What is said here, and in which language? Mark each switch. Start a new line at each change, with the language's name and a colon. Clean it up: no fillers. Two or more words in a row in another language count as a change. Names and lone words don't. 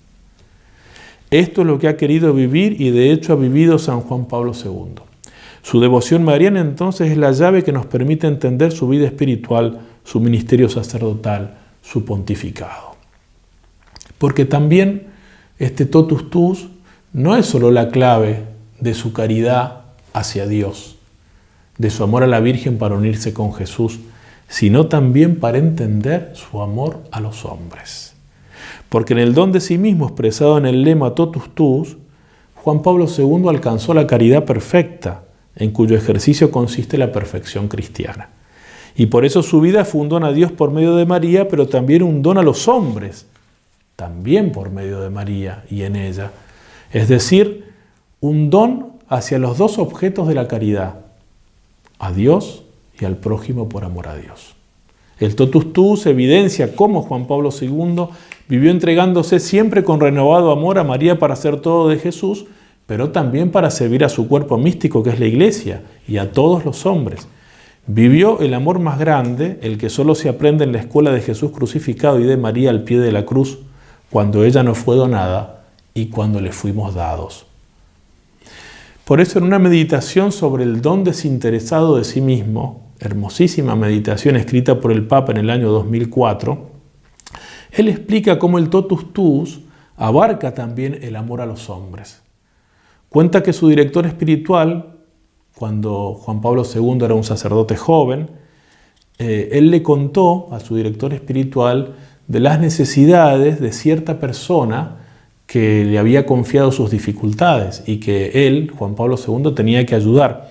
Spanish: Esto es lo que ha querido vivir y de hecho ha vivido San Juan Pablo II. Su devoción mariana entonces es la llave que nos permite entender su vida espiritual, su ministerio sacerdotal, su pontificado. Porque también este
Latin: totus tuus
Spanish: no es solo la clave de su caridad hacia Dios, de su amor a la Virgen para unirse con Jesús, sino también para entender su amor a los hombres. Porque en el don de sí mismo expresado en el lema
Latin: totus tuus,
Spanish: Juan Pablo II alcanzó la caridad perfecta, en cuyo ejercicio consiste la perfección cristiana. Y por eso su vida fue un don a Dios por medio de María, pero también un don a los hombres, también por medio de María y en ella. Es decir, un don hacia los dos objetos de la caridad, a Dios y al prójimo por amor a Dios. El
Latin: totus tuus
Spanish: evidencia cómo Juan Pablo II vivió entregándose siempre con renovado amor a María para hacer todo de Jesús, pero también para servir a su cuerpo místico que es la Iglesia y a todos los hombres. Vivió el amor más grande, el que solo se aprende en la escuela de Jesús crucificado y de María al pie de la cruz, cuando ella nos fue donada y cuando le fuimos dados. Por eso en una meditación sobre el don desinteresado de sí mismo, hermosísima meditación escrita por el Papa en el año 2004, él explica cómo el
Latin: totus tuus
Spanish: abarca también el amor a los hombres. Cuenta que su director espiritual, cuando Juan Pablo II era un sacerdote joven, él le contó a su director espiritual de las necesidades de cierta persona que le había confiado sus dificultades y que él, Juan Pablo II, tenía que ayudar.